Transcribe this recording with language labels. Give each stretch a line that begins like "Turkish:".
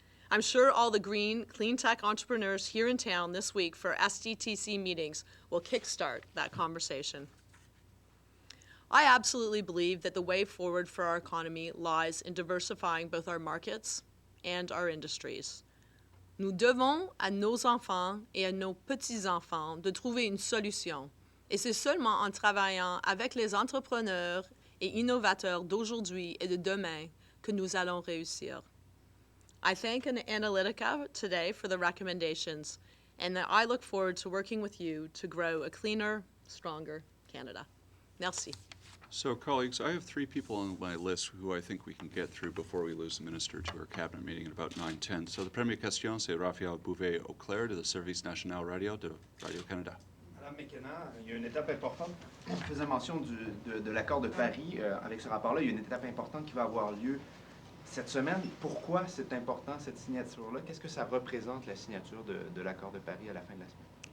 English: I'm sure all the green, clean tech entrepreneurs here in town this week for SDTC meetings will kickstart that conversation. I absolutely believe that the way forward for our economy lies in diversifying both our markets and our industries.
French: Nous devons à nos enfants et à nos petits-enfants de trouver une solution. Et c'est seulement en travaillant avec les entrepreneurs et innovateurs d'aujourd'hui et de demain que nous allons réussir.
English: I thank Analytica today for the recommendations, and I look forward to working with you to grow a cleaner, stronger Canada.
French: Merci.
English: So, colleagues, I have 3 people on my list who I think we can get through before we lose the minister to our cabinet meeting at about 9:10. So, the
French: première question, c'est Raphaël Bouvet-Auclair de le Service national radio de Radio-Canada. Madame McKenna, il y a une étape importante. On faisait mention de l'accord de Paris. Avec ce rapport-là, il y a une étape importante qui va avoir lieu cette semaine. Pourquoi c'est important, cette signature-là? Qu'est-ce que ça représente, la signature de l'accord de Paris à la fin de la semaine?